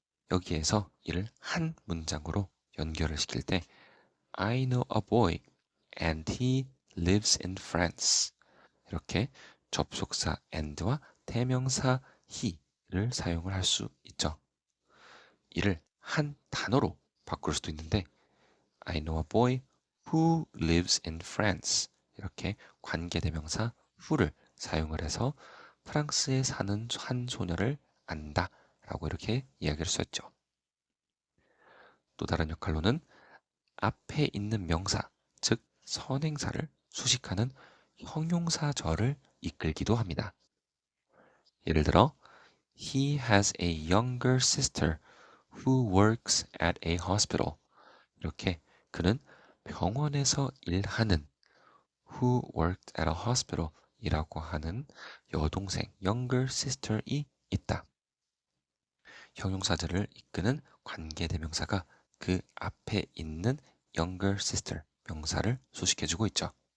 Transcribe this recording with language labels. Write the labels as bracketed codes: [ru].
[ko] 여기에서 이를 한 문장으로 연결을 시킬 때 [en] I know a boy and he lives in France. [ko] 이렇게 접속사 and와 대명사 he를 사용을 할 수 있죠. 이를 한 단어로 바꿀 수도 있는데 [en] I know a boy who lives in France. [ko] 이렇게 관계대명사 who를 사용을 해서 프랑스에 사는 한 소녀를 안다 라고 이렇게 이야기를 썼죠. 또 다른 역할로는 앞에 있는 명사, 즉 선행사를 수식하는 형용사절을 이끌기도 합니다. 예를 들어 [en] He has a younger sister who works at a hospital. [ko] 이렇게 그는 병원에서 일하는 [en] who worked at a hospital [ko] 이라고 하는 여동생 [en] younger sister [ko] 이 있다. 형용사절을 이끄는 관계대명사가 그 앞에 있는 [en] younger sister [ko] 명사를 수식해주고 있죠.